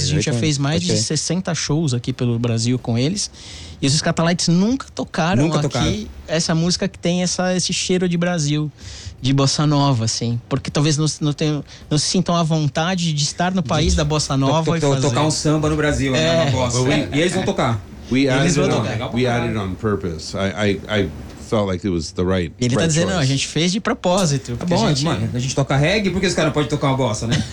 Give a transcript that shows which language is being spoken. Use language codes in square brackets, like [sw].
[pt] E a gente já fez mais de 60 shows aqui pelo Brasil com eles. E os Skatalites nunca tocaram aqui essa música que tem esse cheiro de Brasil. De bossa nova, assim. Porque talvez não se sintam à vontade de estar no país da bossa nova e fazer. Tocar um samba no Brasil, né? Na bossa. E eles vão tocar. [en] We added on purpose. I felt like it was the right. [pt] Ele tá dizendo, [en] choice. [pt] Não, a gente fez de propósito. Tá bom, mano. A gente toca reggae, porque esse cara pode tocar uma bossa, né?